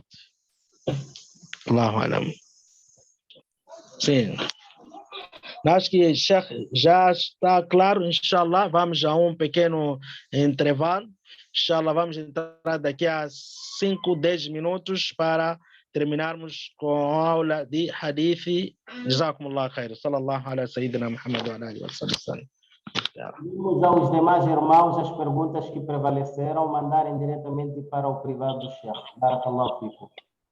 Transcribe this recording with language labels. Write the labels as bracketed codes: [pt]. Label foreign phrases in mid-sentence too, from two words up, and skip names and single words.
[ar] الله أعلم. Sim. [pt] Acho que já está claro, inshallah. Vamos a um pequeno intervalo. Inshallah, vamos entrar daqui a 5, 10 minutos para terminarmos com a aula de Hadith. [ar] جزاكم الله خير. صلى الله على سيدنا محمد وعلى آله وسلم. [pt] Pedimos aos demais irmãos as perguntas que prevaleceram mandarem diretamente para o privado do Sheikh. [ar] بارك الله فيكم.